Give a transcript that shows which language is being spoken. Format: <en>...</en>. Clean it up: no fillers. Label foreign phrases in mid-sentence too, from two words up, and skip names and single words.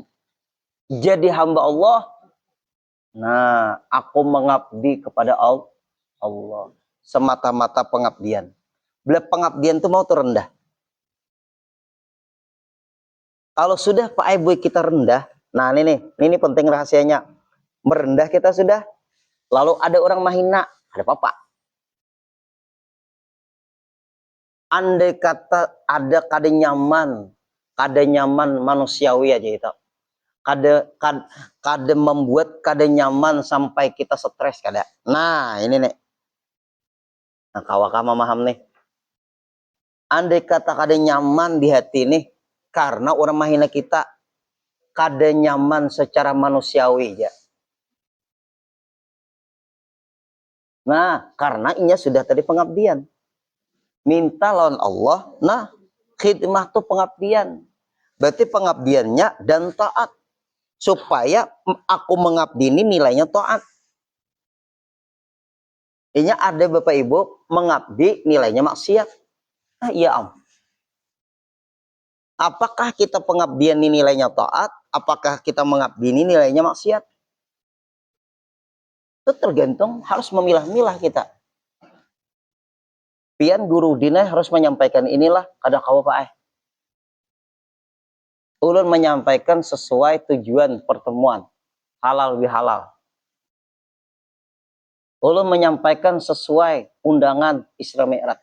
<id>Jadi hamba Allah, nah, aku mengabdi kepada Allah. Semata-mata pengabdian. Bila pengabdian itu mau terendah. Kalau sudah Pak Ibu kita rendah, nah ini penting rahasianya. Merendah kita sudah, lalu ada orang mahina, ada apa-apa.</id> <bjn>Andai kata ada kada nyaman manusiawi aja itu. Kada membuat kada nyaman sampai kita stres kada.</bjn> <id>Nah, ini nih.</id> <bjn>Nah, kawakah memaham nih. Andai kata kada nyaman di hati nih karena orang mahina kita kada nyaman secara manusiawi ya.</bjn> <id>Nah, karena ini sudah tadi pengabdian.</id> <bjn>Minta lawan Allah,</bjn> <id>nah khidmah tuh pengabdian. Berarti pengabdiannya dan taat. Supaya aku mengabdi ini nilainya taat. Ini ada Bapak Ibu mengabdi nilainya maksiat. Ah, iya Am. Apakah kita pengabdian ini nilainya taat? Apakah kita mengabdi ini nilainya maksiat? Itu tergantung, harus memilah-milah kita.</id> <bjn>Pian guru dina harus menyampaikan inilah kada kawa Pak ulun menyampaikan sesuai tujuan pertemuan halal bihalal. Ulun menyampaikan sesuai undangan Isra Mi'raj.</bjn>